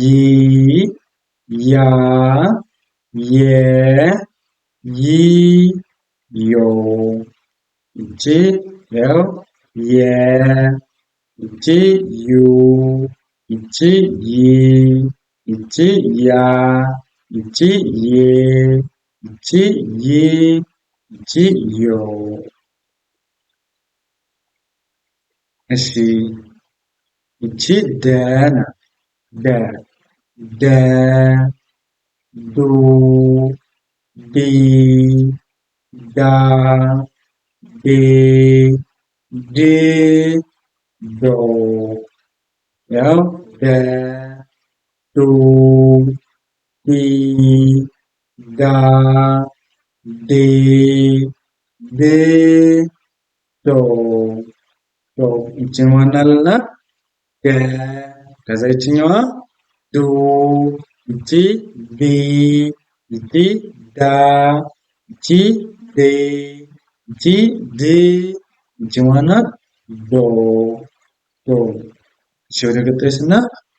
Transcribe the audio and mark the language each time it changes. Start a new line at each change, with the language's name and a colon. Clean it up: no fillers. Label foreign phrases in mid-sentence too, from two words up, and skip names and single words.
Amharic: ያ የ ይ ዮ። ይቺ ያው የ ይቺ ዩ ይቺ ይ ይቺ ያ ይቺ ዬ ይቺ ይ ይቺ ዮ። እሺ ይቺ ደ ናት። ደ ደ ዱ ዲ ዳ ዴ ድ ዶ። ያው ደ ዱ ዲ ዳ ዴ ድ ዶ ዶ። ይቺን ማን አልናት? ገ። ከዛ ይችኛዋ ዱ ይቺ ዲ ይቺ ዳ ይቺ ዴ ይቺ ድ ይቺ ማናት? ዶ ዶ። እሺ ወደ ቀጣይ ስናልፍ